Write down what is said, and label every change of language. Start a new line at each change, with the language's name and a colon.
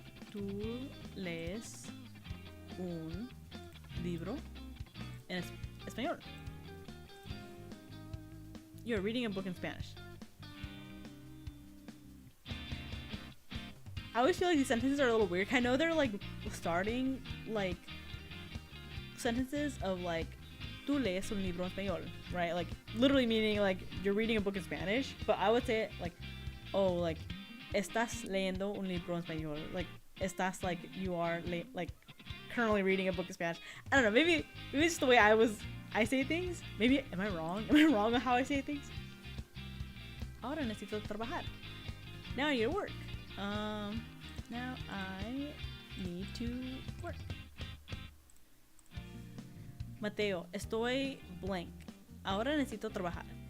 Spanish: Tú lees un libro en español.
English: You're reading a book in Spanish. I always feel like these sentences are a little weird. I know they're like starting like sentences of like tú lees un libro en español, right? Like literally meaning like you're reading a book in Spanish, but I would say it like, oh, like estás leyendo un libro en español. Like estás like you are like currently reading a book in Spanish. I don't know, maybe it's just the way I say things. Maybe am I wrong? Am I wrong on how I say things? Ahora necesito trabajar. Now I need to work. Now I need to work.
Spanish: Mateo, estoy blank. Ahora necesito trabajar.